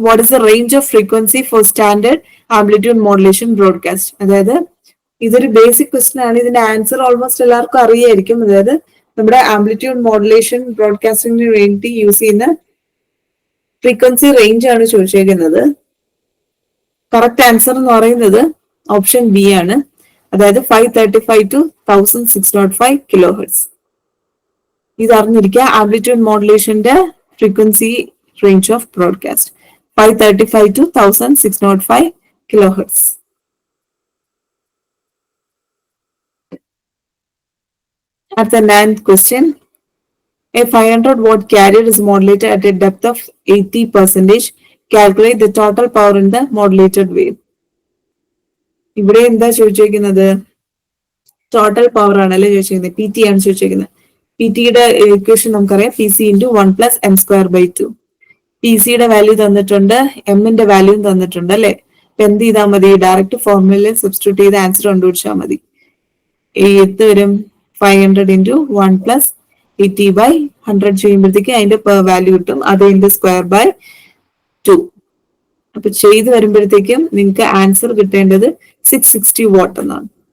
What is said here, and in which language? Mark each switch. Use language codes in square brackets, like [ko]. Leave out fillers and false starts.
[en] What is the range of frequency for standard amplitude modulation broadcast? [ml] അതായത് ഇതൊരു basic question ആണ്. ഇതിന്റെ answer almost എല്ലാവർക്കും അറിയായിരിക്കും. അതായത് നമ്മുടെ ആംപ്ലിറ്റ്യൂഡ് മോഡുലേഷൻ ബ്രോഡ്കാസ്റ്റിംഗിന് വേണ്ടി യൂസ് ചെയ്യുന്ന ഫ്രീക്വൻസി റേഞ്ച് ആണ് ചോദിച്ചേക്കുന്നത്. കറക്റ്റ് ആൻസർ എന്ന് പറയുന്നത് ഓപ്ഷൻ ബി ആണ്. അതായത് 535 to 1605 കിലോ ഹെർട്സ്. ഇത് അറിഞ്ഞിരിക്കുക. [en] Amplitude മോഡുലേഷന്റെ frequency range of broadcast 535 to 1605 kilohertz. At the 9th question, a 500 watt carrier is modulated at a depth of 80%. Calculate the total power in the modulated wave. [ml] ഇവിടെ എന്താ ചോദിച്ചിരിക്കുന്നത്? Total power ആണല്ലേ ചോദിച്ചിരിക്കുന്നത്. PT ആണ് ചോദിച്ചിരിക്കുന്നത്. PTയുടെ equation നമുക്കറിയാം, PC into 1 plus m square by 2. PCയുടെ value തന്നിട്ടുണ്ട്, എമ്മിന്റെ വാല്യൂ തന്നിട്ടുണ്ട് അല്ലെ. അപ്പൊ എന്ത് ചെയ്താൽ മതി? ഡയറക്റ്റ് ഫോർമുലയിൽ സബ്സ്റ്റിറ്റ്യൂട്ട് ചെയ്ത് ആൻസർ കണ്ടുപിടിച്ചാൽ മതി. എത്ത് വരും 500 into 1 plus 80 by 100 ചെയ്യുമ്പോഴത്തേക്ക് അതിന്റെ വാല്യൂ കിട്ടും. അത് അതിന്റെ സ്ക്വയർ ബൈ 2. അപ്പൊ ചെയ്ത് വരുമ്പോഴത്തേക്കും നിങ്ങൾക്ക് ആൻസർ കിട്ടേണ്ടത് 660 വാട്ട് എന്നാണ്.